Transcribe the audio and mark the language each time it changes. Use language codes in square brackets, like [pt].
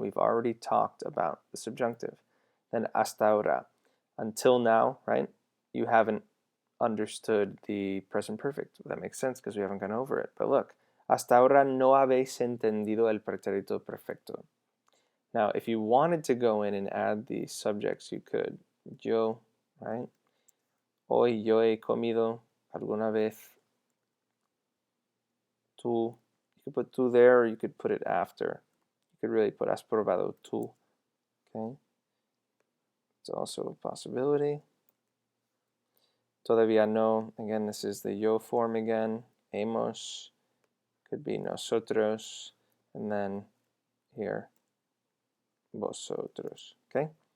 [en] We've already talked about the subjunctive. Then [es] hasta ahora. [en] Until now, right? You haven't understood the present perfect. That makes sense because we haven't gone over it. But look, [es] hasta ahora no habéis entendido el pretérito perfecto. [en] Now, if you wanted to go in and add the subjects, you could. [es] Yo, [en] right? [es] Hoy yo he comido alguna vez. Tú. [en] You could put tú there, or you could put it after. You could really put [es] has probado tú. [en] Okay? It's also a possibility. [es] Todavía no. [en] Again, this is the yo form again. Hemos. Could be nosotros. And then here, vosotros. Okay?